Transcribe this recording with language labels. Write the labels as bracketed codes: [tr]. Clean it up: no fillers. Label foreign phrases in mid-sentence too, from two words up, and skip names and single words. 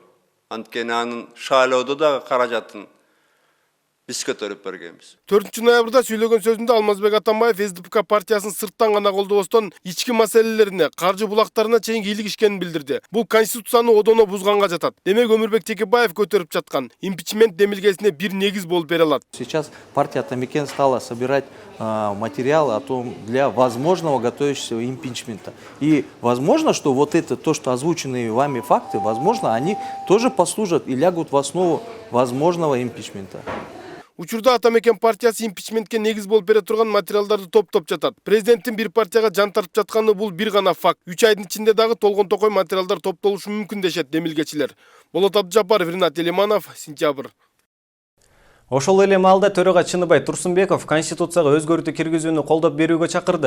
[ky] Анткени анын шайлоодо дагы каражатын биз көтөрүп бергенбиз. 4 ноябрда сүйлөгөн сөзүндө Алмазбек Атамбаев СДПК партиясын сырттан гана колдобостон ички маселелерине, каржы булактарына чейин кийлигишкенин билдирди. Бул конституцияны одоно бузганга жатат. Демек Өмүрбек Текебаев көтөрүп жаткан импичмент демилгесине бир негиз болуп бере алат. [ru] Сейчас партия Атамекен стала собирать материалы о том для возможного готовящегося импичмента. И возможно, что вот это, то, что озвученные вами факты, возможно, они тоже послужат и лягут в основу возможного импичмента. [ky] Учурда Атамекен партиясы импичментке негиз болуп бере турган материалдарды топтоп жатат. Президенттин бир партияга жан тартып жатканы бул бир гана факт. 3 айдын ичинде дагы толгон токой материалдар топтолушу мүмкүн дешет демилгечилер. Болот Абдыжапаров, Ринат Элиманов, Сентябрь. Ошол эле маалда төрага Чыныбай Турсунбеков Конституцияга өзгөртүү киргизүүнү колдоп берүүгө чакырды.